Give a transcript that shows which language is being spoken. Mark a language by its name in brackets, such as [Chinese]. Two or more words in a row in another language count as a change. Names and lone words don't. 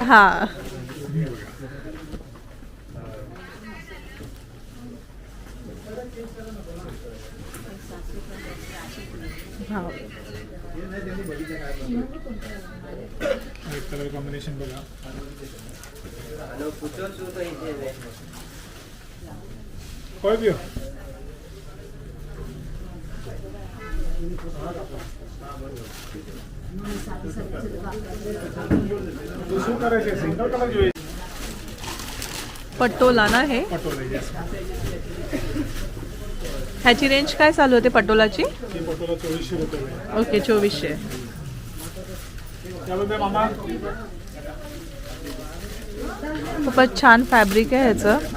[Marathi] हा हे बघा. हा कलर कॉम्बिनेशन बघा. [Gujarati] કોઈ બી શું કરે છે? સિંગલ કલર જોઈએ. [Marathi] पटोला ना हे. पटोला येस. ह्याची रेंज काय चालू होते पटोलाची? ही पटोला 2400 रुपये आहे. ओके 2400. त्यामध्ये मामा खूपच छान फॅब्रिक आहे ह्याचं.